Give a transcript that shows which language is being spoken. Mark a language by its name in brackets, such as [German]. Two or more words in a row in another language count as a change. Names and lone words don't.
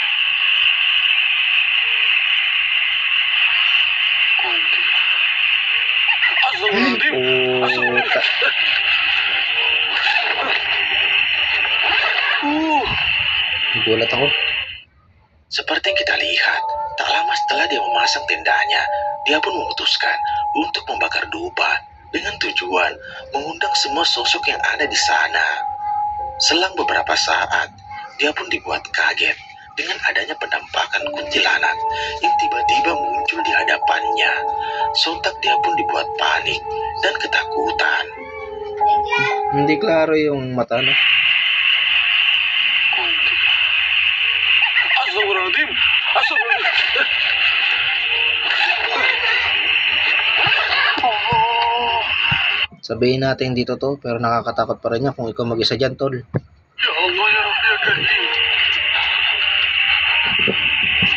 [Filipino] Puta. Gulat ako. [Indonesian] Seperti yang kita lihat, tak lama setelah dia memasang tendanya, dia pun memutuskan untuk membakar dupa dengan tujuan mengundang semua sosok yang ada di sana. Selang beberapa saat, dia pun dibuat kaget dengan adanya penampakan kuntilanak yang tiba-tiba muncul di hadapannya. Sontak dia pun dibuat panik dan ketakutan. [Filipino] Hindi klaro yung mata, no? [Arabic] Astagfirullahaladzim. Astagfirullahaladzim. [Filipino] Sabihin natin dito to, pero nakakatakot pa rin yan kung ikaw mag-isa dyan, tol. [Arabic] يا الله يا ربي يا كريم.